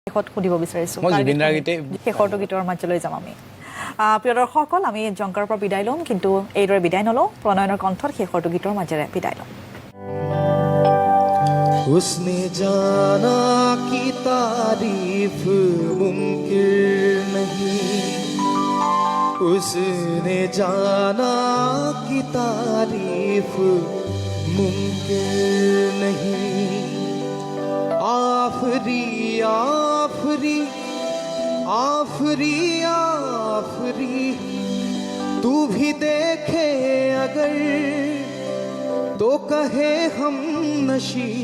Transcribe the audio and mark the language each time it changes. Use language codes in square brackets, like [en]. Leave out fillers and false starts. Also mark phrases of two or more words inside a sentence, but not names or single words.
[as] শেষত সুধিব বিচাৰিছোঁ মই জুবিন দাৰ গীতে শেষৰটো গীতৰ মাজলৈ যাম আমি প্ৰিয় দৰ্শকসকল আমি জংকাৰৰ পৰা বিদায় ল'ম কিন্তু এইদৰে বিদায় নলওঁ প্ৰণয়নৰ কণ্ঠত শেষৰটো গীতৰ মাজেৰে বিদায় ল'ম [hi] उसने जाना कि तारीफ मुमकिन नहीं उसने जाना कि तारीफ मुमकिन नहीं आफरी आफरी आफरी आफरी तू भी देखे अगर तो कहे हम नशी